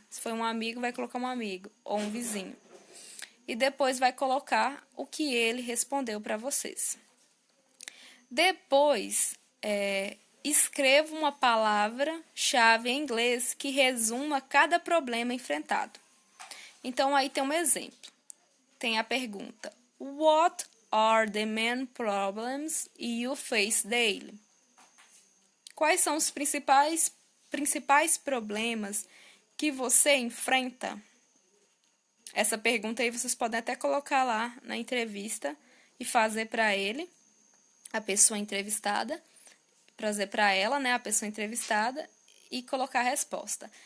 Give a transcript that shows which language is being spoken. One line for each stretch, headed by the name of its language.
Portuguese: Se for um amigo, vai colocar um amigo ou um vizinho. E depois vai colocar o que ele respondeu para vocês. Depois, escreva uma palavra-chave em inglês que resuma cada problema enfrentado. Então, aí tem um exemplo. Tem a pergunta:
English: What are the main problems you face daily?
Portuguese: Quais são os principais problemas que você enfrenta? Essa pergunta aí vocês podem até colocar lá na entrevista e fazer para ele, a pessoa entrevistada, trazer para ela, né, a pessoa entrevistada e colocar a resposta.